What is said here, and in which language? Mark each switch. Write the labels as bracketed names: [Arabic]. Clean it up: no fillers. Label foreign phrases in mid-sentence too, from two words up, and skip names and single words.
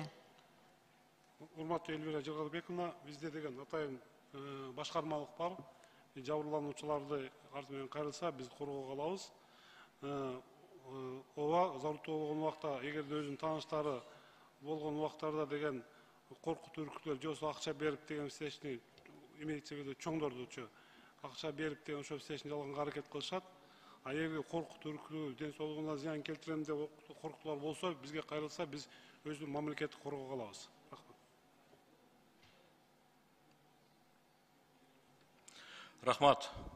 [Kyrgyz] Урматтуу Эльвира Жалалбековна, бизде деген атайын башкармалык бар. Жабырлануучуларды арты менен кайрылса, биз коргоого алабыз. Ооба, зарылтуу болгон убакта, эгерде өзүнүн тааныштары болгон убактарда деген коркутуу үркүтүүлөр, же акча берип деген встречный, [Russian] имеется в виду [Kyrgyz] чоңдордучу, акча берип деген ошо встречный жалганга аракет кылышат. А эгерде коркутуу үркүтүү, ден соолугуна зыян келтирем деп коркутуулар болсо, бизге кайрылса, биз өзүбүздүн мамлекетти коргоого алабыз. Рахмат.